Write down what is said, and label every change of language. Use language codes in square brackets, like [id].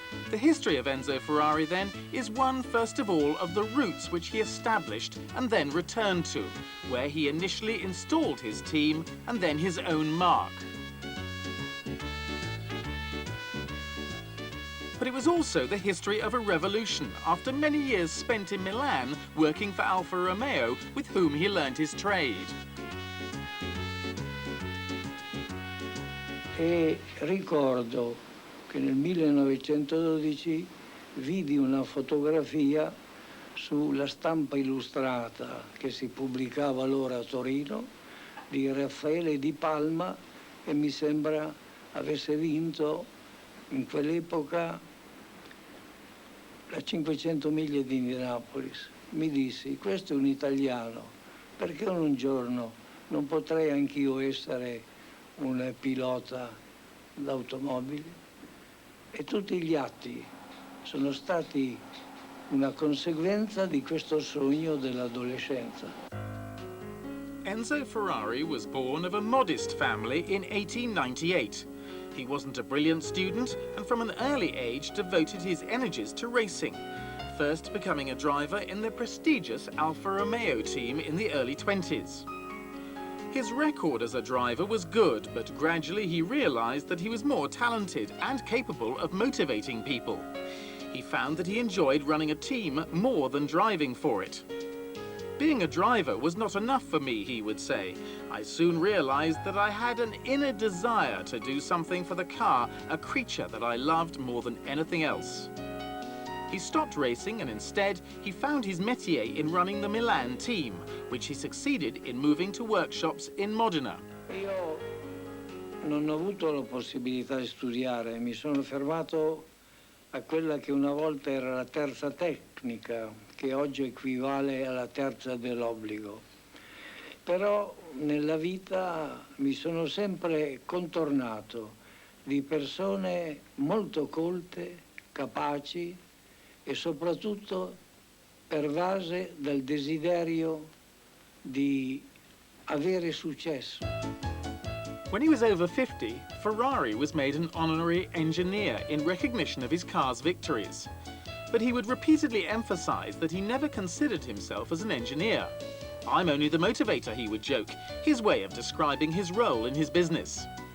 [en] The history of Enzo Ferrari, then, is one, first of all, of the roots which he established and then returned to, where he initially installed his team and then his own mark. But it was also the history of a revolution after many years spent in Milan working for Alfa Romeo, with whom he learned his trade. [it] E ricordo che nel 1912 vidi una fotografia sulla stampa illustrata che si pubblicava allora a Torino di Raffaele Di Palma, e mi sembra avesse vinto in quell'epoca la 500 miglia di Indianapolis. Mi dissi: questo è un italiano, perché un giorno non potrei anch'io essere un pilota d'automobili? E tutti gli atti sono stati una conseguenza di questo sogno dell'adolescenza. [en] Enzo Ferrari was born of a modest family in 1898. He wasn't a brilliant student and from an early age devoted his energies to racing, first becoming a driver in the prestigious Alfa Romeo team in the early 20s. His record as a driver was good, but gradually he realized that he was more talented and capable of motivating people. He found that he enjoyed running a team more than driving for it. Being a driver was not enough for me, he would say. I soon realized that I had an inner desire to do something for the car, a creature that I loved more than anything else. He stopped racing and instead he found his métier in running the Milan team, which he succeeded in moving to workshops in Modena. [it] Io non ho avuto la possibilità di studiare, mi sono fermato a quella che una volta era la terza tecnica, che oggi equivale alla terza dell'obbligo. Però nella vita mi sono sempre contornato di persone molto colte, capaci e soprattutto pervase dal desiderio di avere successo. [en] When he was over 50, Ferrari was made an honorary engineer in recognition of his car's victories. But he would repeatedly emphasize that he never considered himself as an engineer. "I'm only the motivator," he would joke, his way of describing his role in his business.